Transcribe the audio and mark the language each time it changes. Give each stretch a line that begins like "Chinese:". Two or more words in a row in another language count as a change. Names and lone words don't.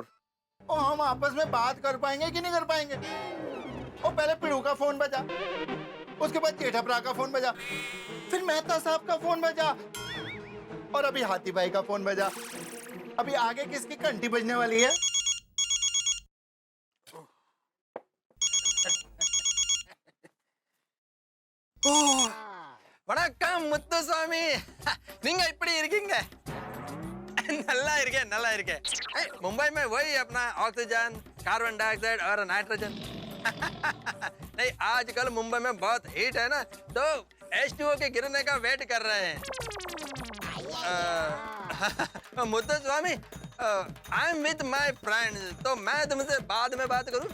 Hindi: ओ, हम आपस में बात कर पाएंगे कि नहीं कर पाएंगे? ओ, पहले पिड़ू का फोन बजा, उसके बाद जेठाभरा का फोन बजा, फिर मेहता साहब का फोन बजा, और अभी हाथी भाई का फोन बजा। अभी आगे किसकी घंटी बजने वाली है?
Tamil: வணக்கம் முத்துசாமி. நீங்க இப்படி இருக்கீங்க? நல்லா இருக்கேன், நல்லா இருக்கேன்.
Hindi: मुंबई में वही अपना ऑक्सीजन,
English: carbon dioxide
Hindi: और नाइट्रोजन। नहीं, आजकल मुंबई में बहुत हीट है ना, तो H2O के गिरने का वेट कर रहे हैं। मुत्तुस्वामी,
English: I am with my friends,
Hindi: तो मैं तुमसे बाद में बात करूं?